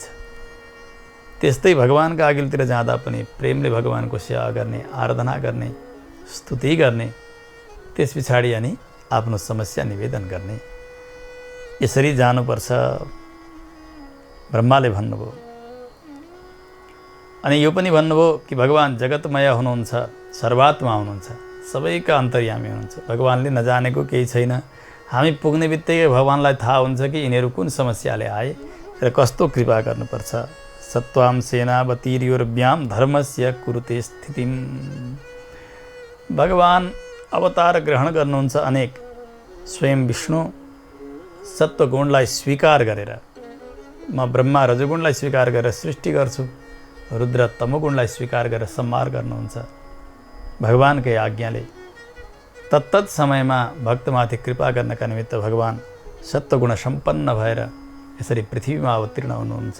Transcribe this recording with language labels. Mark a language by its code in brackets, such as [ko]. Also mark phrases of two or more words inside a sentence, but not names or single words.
[ne] त्यस्तै भगवानका अघिल्तिर जाँदा पनि प्रेमले भगवानको सेवा गर्ने, आराधना गर्ने, स्तुति गर्ने, त्यस पछाडि अनि आफ्नो समस्या निवेदन गर्ने, यसरी जानुपर्छ ब्रह्माले भन्नुभयो। अनि यो पनि भन्नुभयो कि भगवान जगतमय हुनुहुन्छ, सर्वात्मा हुनुहुन्छ, सबैका अन्तर्यामी हुनुहुन्छ। भगवानले नजानेको केही छैन। हामी पुग्ने बित्तिकै भगवानलाई थाहा हुन्छ कि यिनीहरू कुन समस्याले आए र कस्तो कृपा गर्नुपर्छ। [sa] सत्वाम सेनावतीर्योर्व्याम धर्मस्य कुरुते स्थितिम। [ne] भगवान अवतार ग्रहण गर्नुहुन्छ अनेक। स्वयं विष्णु सत्वगुणलाई स्वीकार गरेर, म ब्रह्मा रजगुणलाई स्वीकार गरेर सृष्टि गर्छु, रुद्र तमोगुणलाई स्वीकार गरेर संहार गर्नुहुन्छ। भगवानकै आज्ञाले तत्तत समयमा भक्तमाथि कृपा गर्नका निमित्त भगवान सत्वगुण सम्पन्न भएर यसरी पृथ्वीमा अवतीर्ण हुनुहुन्छ।